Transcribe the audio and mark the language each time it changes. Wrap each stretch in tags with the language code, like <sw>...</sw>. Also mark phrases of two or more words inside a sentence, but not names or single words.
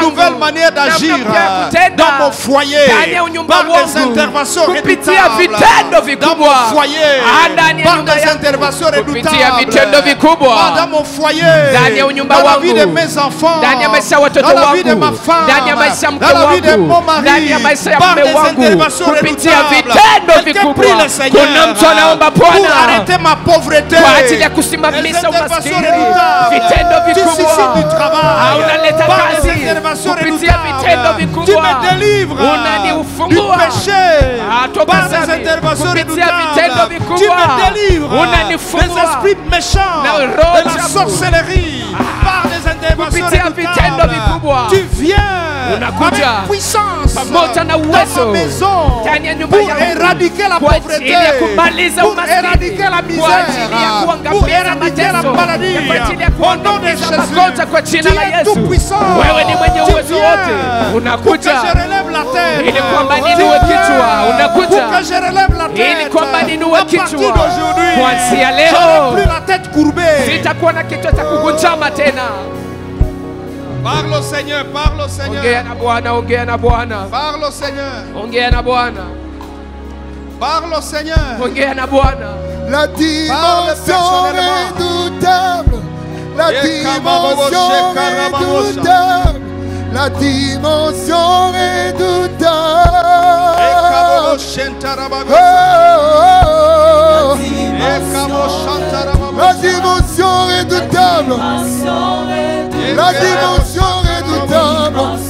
<fr>Nouvelle manière d'agir</fr> <sw>Namna mpya ya kutenda.</sw> <fr>dans mon foyer.</fr> <sw>Ndani ya unyumba</sw> <fr>Par des</fr> <sw>wangu.</sw> <fr>interventions</fr> <sw>Kupitia</sw> <fr>redoutables.</fr> <sw>vitendo</sw> <fr>Dans</fr> <sw>vikubwa.</sw> <fr>mon foyer.</fr> <sw>Ndani ya</sw> <fr>Par</fr> <sw>nyumba</sw> <fr>des</fr> <sw>yangu.</sw> <fr>interventions</fr> <sw>Kupitia</sw> <fr>redoutables.</fr> <sw>vitendo vikubwa.</sw> <fr>Dans mon foyer.</fr> <sw>Ndani ya unyumba</sw> <fr>Dans la</fr> <sw>wangu.</sw> <fr>vie de mes enfants.</fr> <sw>Ndani ya maisha ya watoto</sw> <fr>Dans la vie de</fr> <sw>wangu.</sw> <fr>ma femme.</fr> <sw>Ndani ya maisha ya mke</sw> <fr>Dans la vie de</fr> <sw>wangu.</sw> <fr>mon mari.</fr> <sw>Ndani ya maisha ya</sw> <fr>Par</fr> <sw>mume</sw> <fr>des</fr> <sw>wangu.</sw> <fr>interventions</fr> <sw>Kupitia</sw> <fr>redoutables.</fr> <sw>vitendo</sw> <fr>Quelqu'un prie</fr> <sw>vikubwa.</sw> <fr>le Seigneur</fr> <sw>Kuna mtu anaomba</sw> <fr>pour</fr> <sw>Bwana</sw> <fr>arrêter ma pauvreté.</fr> <sw>kwa ajili ya</sw> <fr>Les</fr> <sw>kusimamisha</sw> <fr>interventions</fr> <sw>umaskini.</sw> <fr>redoutables.</fr> <sw>Vitendo</sw> <fr>Tu suscites</fr> <sw>vikubwa.</sw> <fr>du travail.</fr> <sw>Unaleta</sw> <fr>Par</fr> <sw>kazi.</sw> <fr>des interventions</fr> <sw>Kupitia vitendo</sw> <fr>redoutables.</fr> <sw>vikubwa.</sw> <fr>Tu me délivres du</fr> <sw>Unanifungua.</sw> <fr>péché.</fr> <sw>Toka</sw> <fr>Par des</fr> <sw>dhambi.</sw> <fr>interventions</fr> <sw>Kupitia vitendo</sw> <fr>redoutables.</fr> <sw>vikubwa.</sw> <fr>Tu me délivres</fr> <sw>Unanifungua.</sw> <fr>des esprits méchants,</fr> <sw>Na roho</sw> <fr>de la</fr> <sw>chafu.</sw> <fr>sorcellerie. Par des interventions</fr> <sw>Kupitia vitendo vikubwa.</sw> <fr>redoutables. Tu viens</fr> <sw>Unakuja.</sw> <fr>avec puissance</fr> <sw>Pamoja na</sw> <fr>dans</fr> <sw>uwezo.</sw> <fr>ma maison</fr> <sw>Ndani ya nyumba</sw> <fr>pour</fr> <sw>yangu.</sw> <fr>éradiquer la</fr> <sw>Kwa</sw> <fr>pauvreté,</fr> <sw>ajili ya kumaliza</sw> <fr>pour</fr> <sw>umaskini.</sw> <fr>éradiquer la</fr> <sw>Kwa ajili ya</sw> <fr>misère,</fr> <sw>kuangamiza</sw> <fr>pour éradiquer la</fr> <sw>mateso.</sw> <fr>maladie.</fr> <sw>Kwa ajili ya</sw> <fr>Au nom de</fr> <sw>kuangamiza</sw> <fr>Jésus,</fr> <sw>magonjwa kwa jina</sw> <fr>tu</fr> <sw>la</sw> <fr>es</fr> <sw>Yesu.</sw> <fr>tout puissant.</fr> <sw>Wewe ni mwenye</sw> <fr>Tu</fr> <sw>uwezo</sw> <fr>viens</fr> <sw>wote.</sw> <fr>pour que</fr> <sw>Unakuja</sw> <fr>je relève la tête.</fr> <sw>ili kwamba</sw> <fr>Tu</fr> <sw>niinue</sw> <fr>viens</fr> <sw>kichwa. Unakuja</sw> <fr>pour que je relève la tête.</fr> <sw>ili kwamba niinue</sw> <fr>À partir</fr> <sw>kichwa.</sw> <fr>d'aujourd'hui,</fr> <sw>Kuanzia</sw> <fr>je</fr> <sw>leo</sw> <fr>n'ai plus la tête courbée.</fr> <sw>sitakuwa na kichwa cha kugunjama tena.</sw> <fr>Parle au Seigneur, parle au Seigneur.</fr> <sw>Ongea na Bwana, ongea na Bwana,</sw> <fr>Parle au Seigneur.</fr> <sw>ongea na Bwana,</sw> <fr>Parle au Seigneur.</fr> <sw>ongea na Bwana.</sw> <fr>La dimension redoutable, la dimension redoutable, la dimension redoutable. La dimension redoutable, la dimension redoutable.</fr>